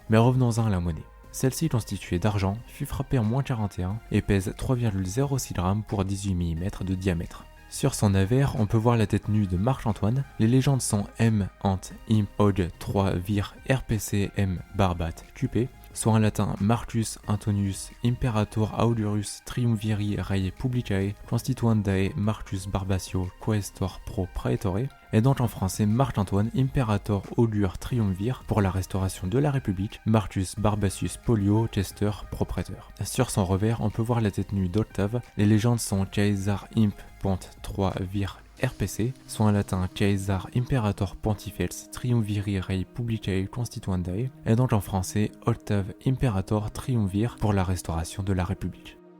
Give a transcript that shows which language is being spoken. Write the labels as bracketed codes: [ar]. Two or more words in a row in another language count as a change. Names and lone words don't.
[fr] Mais revenons-en à la monnaie. Celle-ci, constituée d'argent, fut frappée en -41 et pèse 3,06 grammes pour 18 mm de diamètre. Sur son avers, on peut voir la tête nue de Marc-Antoine. Les légendes sont M, Ant, Imp, Og, 3, Vir, RPC, M, Barbat, QP, soit en latin [la] Marcus Antonius Imperator Aulurus Triumviri Rei Publicae Constituendae Marcus Barbatio Quaestor Pro Praetore, [fr] et donc en français Marc-Antoine Imperator Aulur Triumvir pour la restauration de la République, Marcus Barbatius Polio Chester [la] Pro Praetor. [fr] Sur son revers, on peut voir la tête nue d'Octave. Les légendes sont Caesar Imp Pont 3 Vir RPC, soit en latin [la] Caesar Imperator Pontifex Triumviri Rei Publicae Constituendae, [fr] et donc en français Octave Imperator Triumvir pour la restauration de la République.